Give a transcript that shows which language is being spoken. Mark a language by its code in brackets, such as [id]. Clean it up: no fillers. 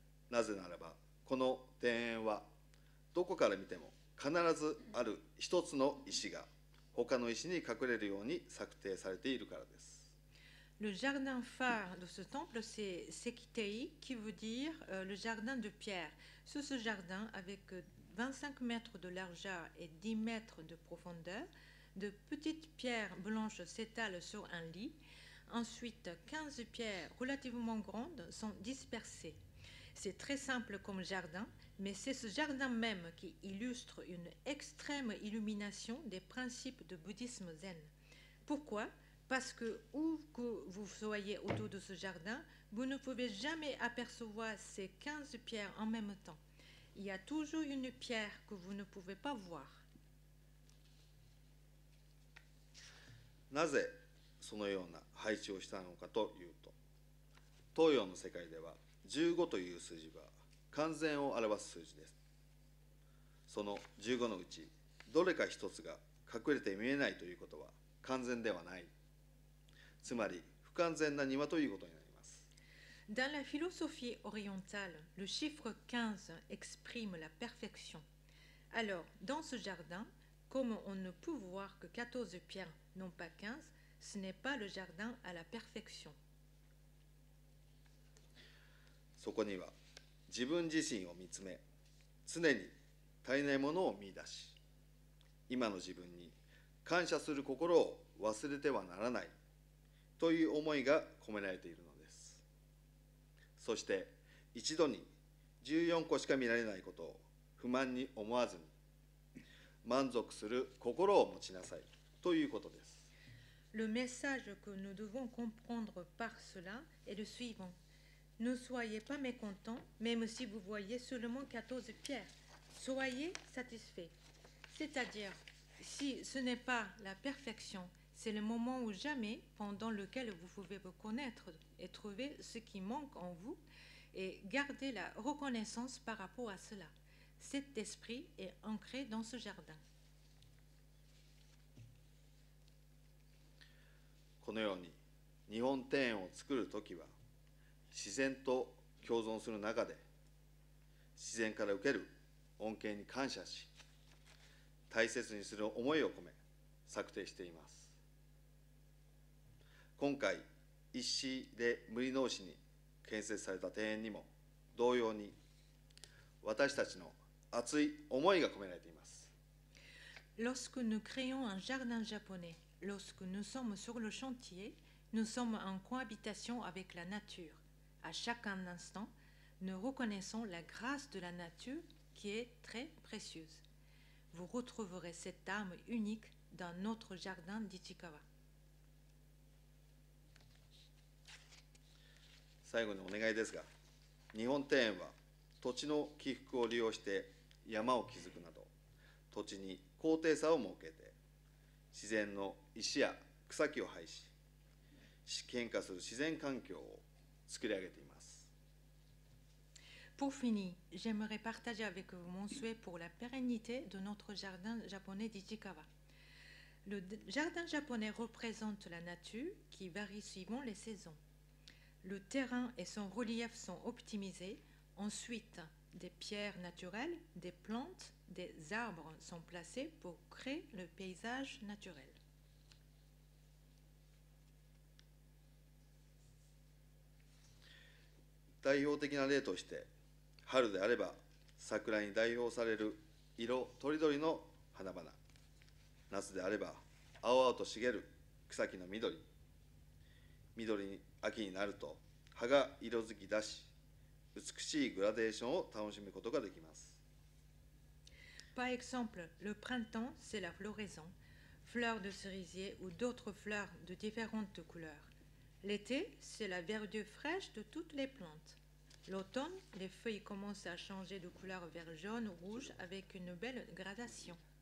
[ja] なぜならば、この庭園はどこから見ても必ずある一つの石が他の石に隠れるように策定されているからです。 [fr] Le jardin phare de ce temple, c'est Sekitei, qui veut dire le jardin de pierre. Sur ce jardin, avec 25 mètres de largeur et 10 mètres de profondeur, de petites pierres blanches s'étalent sur un lit. Ensuite, 15 pierres relativement grandes sont dispersées. C'est très simple comme jardin, mais c'est ce jardin même qui illustre une extrême illumination des principes du bouddhisme zen. Pourquoi ? Parce que où que vous soyez autour de ce jardin, vous ne pouvez jamais apercevoir ces 15 pierres en même temps. Il y a toujours une pierre que vous ne pouvez pas voir. [ja] なぜそのような配置をしたのかというと、東洋の世界では15という数字は完全を表す数字です。その15のうちどれか一つが隠れて見えないということは完全ではない。つまり不完全な庭ということになります。 [fr] Dans la philosophie orientale, le chiffre 15 exprime la perfection. Alors, dans ce jardin, comme on ne peut voir que 14 pierres, non pas 15, ce n'est pas le jardin à la perfection. [ja] そこには自分自身を見つめ、常に足りないものを見出し、今の自分に感謝する心を忘れてはならないという思いが込められているのです。そして一度に14個しか見られないことを不満に思わずに、満足する心を持ちなさいということです。 [fr] Le message que nous devons comprendre par cela est le suivant. Ne soyez pas mécontents, même si vous voyez seulement 14 pierres. Soyez satisfaits. C'est-à-dire, si ce n'est pas la perfection, c'est le moment ou jamais pendant lequel vous pouvez vous connaître et trouver ce qui manque en vous et garder la reconnaissance par rapport à cela. Cet esprit est ancré dans ce jardin. [ja] このように日本庭園を作るときは、自然と共存する中で自然から受ける恩恵に感謝し、大切にする思いを込め策定しています。今回石で無理直しに建設された庭園にも同様に、私たちの熱い思いが込められています。 [fr] Lorsque nous créons un jardin japonais, lorsque nous sommes sur le chantier, nous sommes en cohabitation avec la nature. À chaque instant, nous reconnaissons la grâce de la nature qui est très précieuse. Vous retrouverez cette âme unique dans notre jardin d'Ichikawa. [ja] 最後にお願いですが、日本庭園は土地の起伏を利用して山を築くなど、土地に高低差を設けて、自然の石や草木を配し、変化する自然環境を作り上げています。 [fr] Pour finir, j'aimerais partager avec vous mon souhait pour la pérennité de notre jardin japonais d'Ichikawa. Le jardin japonais représente la nature qui varie suivant les saisons. Le terrain et son relief sont optimisés. Ensuite, des pierres naturelles, des plantes, des arbres sont placés pour créer le paysage naturel. [ja] 代表的な例として、春であれば桜に代表される色とりどりの花々、夏であれば青々と茂る草木の緑、秋になると葉が色づき出し、美しいグラデーションを楽しむことができます。 [fr] Par exemple, le printemps, c'est la floraison, fleurs de cerisier ou d'autres fleurs de différentes couleurs. L'été, c'est la verdure fraîche de toutes les plantes. L'automne, les feuilles commencent à changer de couleur vers jaune ou rouge avec une belle gradation.